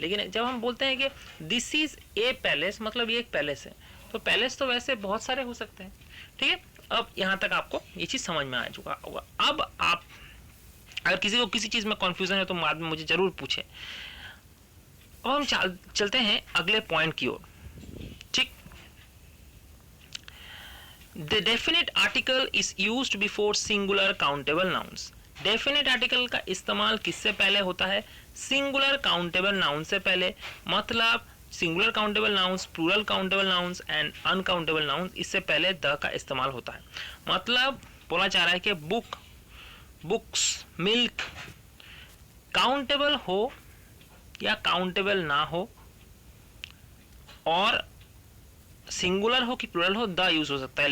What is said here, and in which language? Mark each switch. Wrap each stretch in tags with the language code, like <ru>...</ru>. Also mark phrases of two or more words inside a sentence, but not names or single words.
<hi>लेकिन जब हम बोलते हैं कि</hi> <en>this is a palace,</en> <hi>मतलब ये एक पैलेस है, तो पैलेस तो वैसे बहुत सारे हो सकते हैं, ठीक है। अब यहाँ तक आपको ये चीज समझ में आ चुका होगा। अब आप अगर किसी को किसी चीज में कंफ्यूजन है तो बाद में मुझे जरूर पूछे। अब हम चलते हैं अगले पॉइंट की ओर, ठीक।</hi> <en>The definite article is used before singular countable nouns. Definite article</en> <hi>का इस्तेमाल किससे पहले होता है?</hi> <en>Singular countable noun</en> <hi>से पहले, मतलब</hi> <en>singular countable nouns, plural countable nouns and uncountable nouns,</en> <hi>इससे पहले द का इस्तेमाल होता है। मतलब बोला जा रहा है कि बुक, बुक्स, मिल्क काउंटेबल हो या काउंटेबल ना हो, और सिंगुलर हो कि प्लूरल हो, द यूज हो सकता है।</hi>